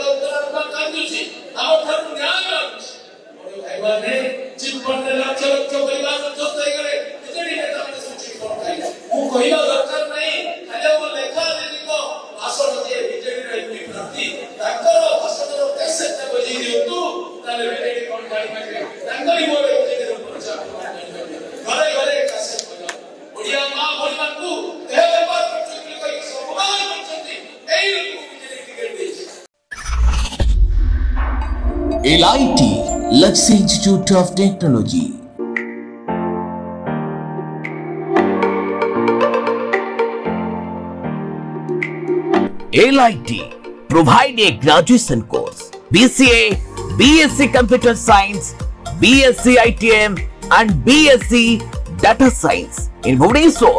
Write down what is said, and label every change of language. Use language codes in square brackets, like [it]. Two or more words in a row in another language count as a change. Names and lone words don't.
[or] ଉତ୍ତରାତ୍ମା କାନ୍ଦୁଛି ଆମଠାରୁ ନ୍ୟାୟ ମାଗୁଛି ଭାଇମାନେ ଜୀବନରେ ଲକ୍ଷ ଲକ୍ଷ ପରିବାର ମଧ୍ୟସ୍ଥ ହେଇଗଲେ ବିଜେଡି ନେତାମାନେ ସବୁ ଠିକ କରିଥାଏ ମୁଁ କହିବା ଦରକାର ନାହିଁ ଖାଲି ଆମ ଲେଖା ଦିଦିଙ୍କ ଭାଷଣ ଯିଏ ବିଜେଡିର ଏମପି ପ୍ରାର୍ଥୀ ତାଙ୍କର ଭାଷଣର କ୍ୟାସେଟଟା ବଜେଇ ଦିଅନ୍ତୁ ତାହେଲେ ବିଜେଡି କ'ଣ ଜାଣିପାରିବେ ତାଙ୍କରି ମୋର ବିଜେଡିର ପ୍ରଚାର ଘରେ ଘରେ କ୍ୟାସେଟ ବଜାଅ ଓଡ଼ିଆ ମା ଭଳିମାନଙ୍କୁ ଦେହ ବେପାର କରୁଛନ୍ତି କହି ସମ୍ମାନ କରୁଛନ୍ତି ଏଇ ଲୋକକୁ ବିଜେଡି ଟିକେଟ ଦେଇଛି। [en] LIT Luxy Institute of Technology. LIT provide a graduation course BCA, BSc Computer Science, BSc ITM and BSc Data Science in Bhubaneswar.